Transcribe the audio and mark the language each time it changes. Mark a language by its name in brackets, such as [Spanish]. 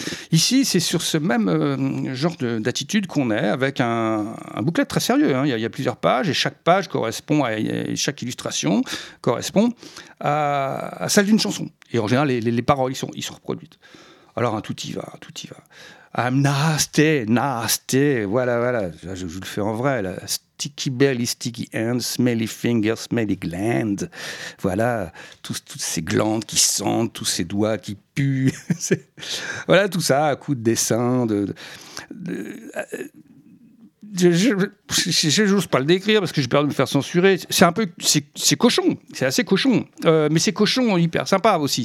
[French] Ici, c'est sur ce même genre d'attitude qu'on est, avec un booklet très sérieux. Hein. Il y a plusieurs pages, et chaque page correspond, chaque illustration correspond à celle d'une chanson. Et en général, les paroles, ils sont reproduites. Alors, hein, tout y va. [English] I'm nasty, [French] voilà. Je vous le fais en vrai, là. [English] Sticky belly, sticky hands, smelly fingers, smelly glands. [French] Voilà, toutes ces glandes qui sentent, tous ces doigts qui puent. Voilà tout ça, à coups de dessin. Je n'ose pas le décrire parce que j'ai peur de me faire censurer. C'est assez cochon. Mais c'est cochon hyper sympa aussi.